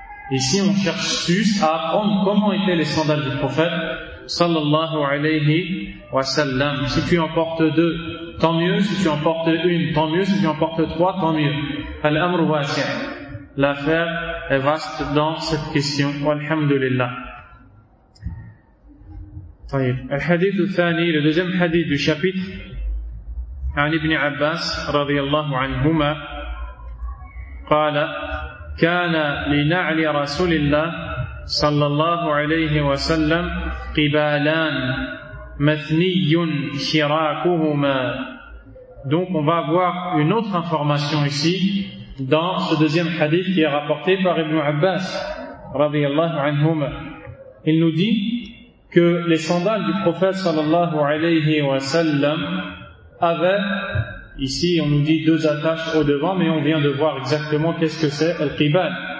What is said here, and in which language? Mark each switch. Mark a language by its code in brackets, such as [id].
[fr] Ici, on cherche juste à apprendre comment étaient les sandales du prophète [ar] sallallahu alayhi wa sallam. [fr] Si tu en portes deux, tant mieux. Si tu en portes une, tant mieux. Si tu en portes trois, tant mieux. [ar] Al-amr wasi'. [fr] L'affaire est vaste dans cette question. [ar] Walhamdulillah. Al-hadith al-thani, [fr] le deuxième hadith du chapitre, [ar] عن ابن عباس رضي الله عنهما قال كان لنعل رسول الله صلى الله عليه وسلم قبالان مثني شراكهما. [fr] Donc on va avoir une autre information ici dans ce deuxième hadith qui est rapporté par ibn Abbas [ar] رضي الله عنهما. [fr] Il nous dit que les sandales du prophète [ar] صلى الله عليه وسلم [fr] avait, ici on nous dit deux attaches au devant, mais on vient de voir exactement qu'est-ce que c'est Al-Qibal.